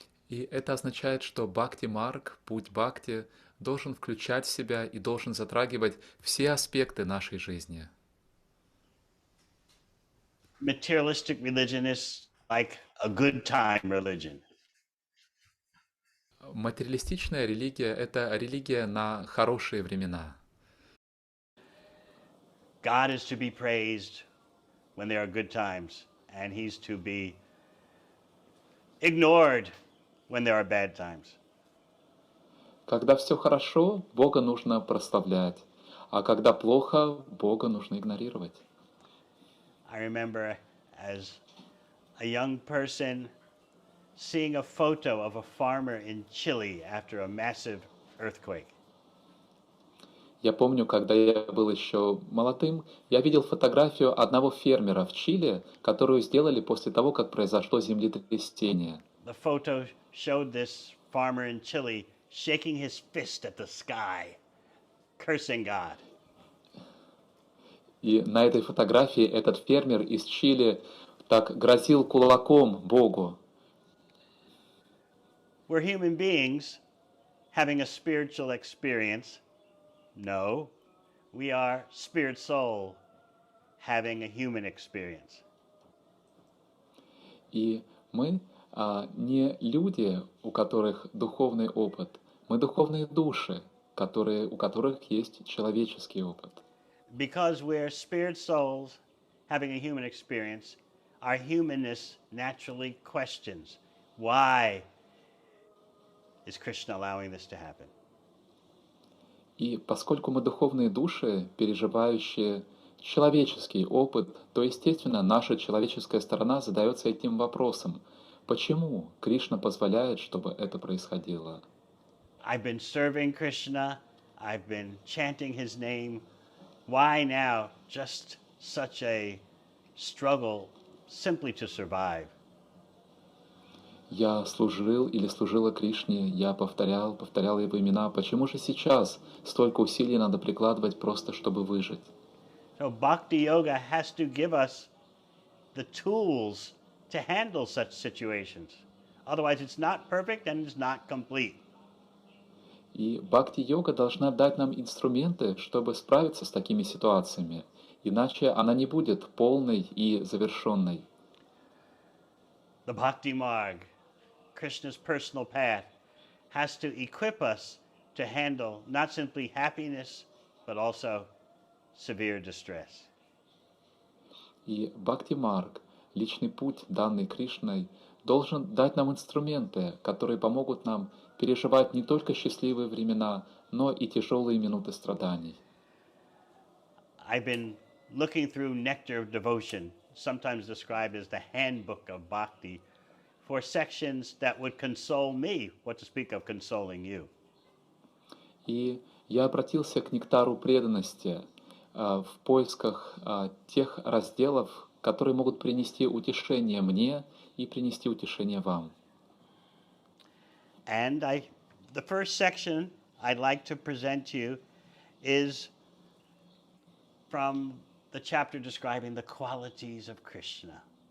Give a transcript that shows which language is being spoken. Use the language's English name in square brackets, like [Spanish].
[Russian] И это означает, что бхакти-марг, путь бхакти, должен включать в себя и должен затрагивать все аспекты нашей жизни. [English] Materialistic religion is like a good time religion. [Russian] Материалистичная религия– это религия на хорошие времена. [English] God is to be praised when there are good times, and he's to be ignored when there are bad times. [Russian] Когда все хорошо, Бога нужно прославлять, а когда плохо, Бога нужно игнорировать. [English] I remember as a young person seeing a photo of a farmer in Chile after a massive earthquake. [Russian] Я помню, когда я был еще молодым, я видел фотографию одного фермера в Чили, которую сделали после того, как произошло землетрясение. [English] The photo showed this farmer in Chile shaking his fist at the sky, cursing God. [Russian] И на этой фотографии этот фермер из Чили так грозил кулаком Богу. [English] We're human beings having a spiritual experience. No, we are spirit soul having a human experience. [Russian] И мы не люди, у которых духовный опыт, мы духовные души, у которых есть человеческий опыт. [English] Because we're spirit souls having a human experience, our humanness naturally questions, why is Krishna allowing this to happen? [Russian] И поскольку мы духовные души, переживающие человеческий опыт, то, естественно, наша человеческая сторона задается этим вопросом. Почему Кришна позволяет, чтобы это происходило? [English] I've been serving Krishna, I've been chanting his name. Why now just such a struggle simply to survive? [Russian] Я служил или служила Кришне, я повторял его имена. Почему же сейчас столько усилий надо прикладывать просто, чтобы выжить? [English] So Bhakti Yoga has to give us the tools to handle such situations. Otherwise, it's not perfect and it's not complete. [Russian] И бхакти-йога должна дать нам инструменты, чтобы справиться с такими ситуациями. Иначе она не будет полной и завершенной. [English] The Bhakti Marg, Krishna's personal path, has to equip us to handle not simply happiness, but also severe distress. [Russian] И бхакти-марг, личный путь, данный Кришной, должен дать нам инструменты, которые помогут нам переживать не только счастливые времена, но и тяжелые минуты страданий. [English] I've been looking through Nectar of Devotion, sometimes described as the handbook of bhakti, for sections that would console me, what to speak of consoling you. [Russian] И я обратился к нектару преданности в поисках тех разделов, которые могут принести утешение мне и принести утешение вам. [English] And the first section I'd like to present to you is from the chapter describing the qualities of Krishna.